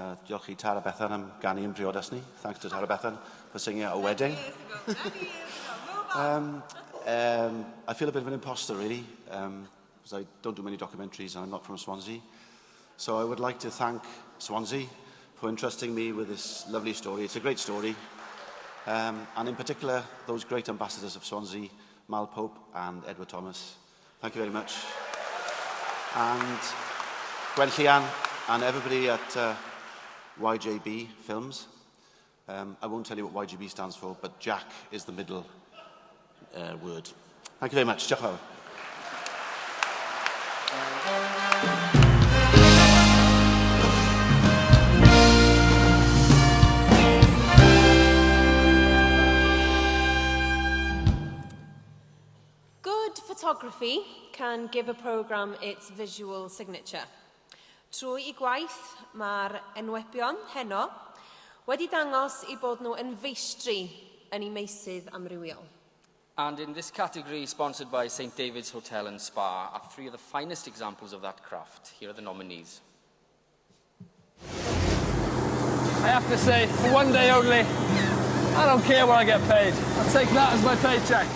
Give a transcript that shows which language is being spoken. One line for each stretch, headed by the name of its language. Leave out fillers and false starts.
Welsh: Diolch I Tara Bethan am ganu yn briodas ni.
English: Thanks to Tara Bethan for singing at a wedding. I feel a bit of an imposter, really, because I don't do many documentaries and I'm not from Swansea. So I would like to thank Swansea for entrusting me with this lovely story. It's a great story. And in particular, those great ambassadors of Swansea, Mal Pope and Edward Thomas. Thank you very much. And Gwen Llian and everybody at YJB Films. I won't tell you what YGB stands for, but Jack is the middle word. Thank you very much.
Welsh: Diolch yn fawr.
English: Good photography can give a programme its visual signature.
Welsh: Trwy I gwaith, mae'r enwebion heno wedi dangos I bod nhw yn feistri yn I meysydd amrywiol.
English: And in this category, sponsored by St David's Hotel and Spa, are three of the finest examples of that craft. Here are the nominees. I have to say, for one day only, I don't care what I get paid. I'll take that as my paycheck.